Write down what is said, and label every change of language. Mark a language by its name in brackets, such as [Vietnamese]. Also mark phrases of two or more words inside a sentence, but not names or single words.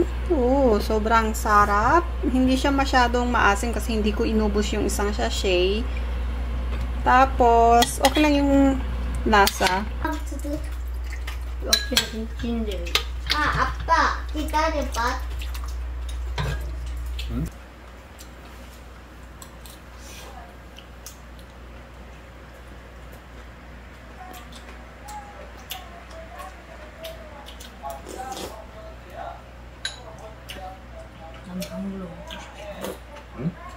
[Filipino] Sobrang sarap. Hindi siya masyadong maasim kasi hindi ko inubos yung isang sachet. Tapos, okay lang yung lasa. [Korean] 아빠 기다려봐. 응? 난 방울로 먹고 싶어. 응?